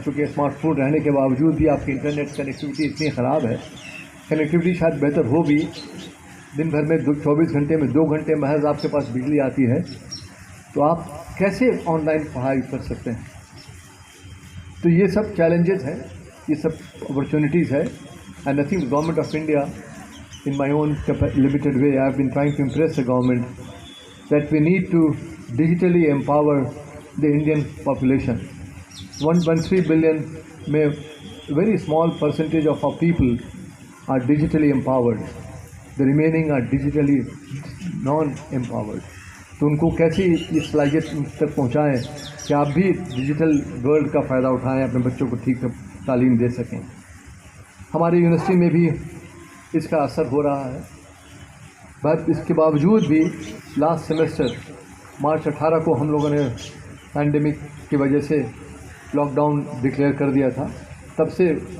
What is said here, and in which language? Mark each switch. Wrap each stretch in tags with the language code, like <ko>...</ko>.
<ur>چونکہ smart phone رہنے کے باوجود بھی آپ کی انٹرنیٹ کنیکٹیوٹی اتنی خراب ہے, کنیکٹیوٹی شاید بہتر ہو بھی, دن بھر میں 24 گھنٹے میں 2 گھنٹے محض آپ کے پاس بجلی آتی ہے, تو آپ کیسے آن لائن پڑھائی کر سکتے ہیں؟ تو یہ سب چیلنجز ہیں, یہ سب اپرچونیٹیز ہے.</ur> <en>And I think government of India, in my own limited way, I have been trying to impress the government that we need to digitally empower the Indian population. 1.3 billion may a very small percentage of our people are digitally empowered. The remaining are digitally non-empowered.</en> <ur>تو ان کو کیسی یہ صلاحیت تک پہنچائیں کہ آپ بھی ڈیجیٹل ورلڈ کا فائدہ اٹھائیں, اپنے بچوں کو ٹھیک تعلیم دے سکیں. ہماری یونیورسٹی میں بھی اس کا اثر ہو رہا ہے, بٹ اس کے باوجود بھی لاسٹ سیمسٹر مارچ 18 کو ہم لوگوں نے پینڈیمک کی وجہ سے لاک ڈاؤن ڈکلیئر کر دیا تھا. تب سے</ur>